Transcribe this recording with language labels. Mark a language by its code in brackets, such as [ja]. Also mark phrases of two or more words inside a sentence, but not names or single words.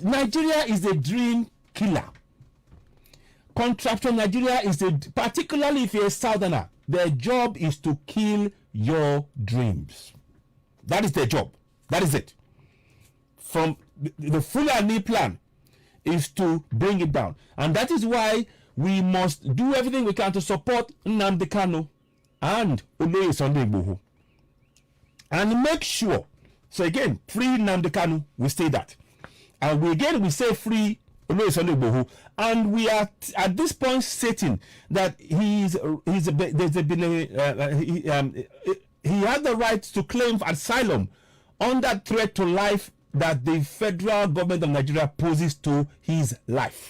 [en] Nigeria is a dream killer. Contraption Nigeria is particularly if you're a southerner, their job is to kill your dreams. That is their job. That is it. From the Fulani plan is to bring it down, and that is why we must do everything we can to support Nnamdi Kanu and Oloye Igboho, and make sure. So again, free Nnamdi Kanu, we say that, and we say free Oloye Igboho, and we are at this point stating that he had the right to claim asylum under threat to life that the federal government of Nigeria poses to his life.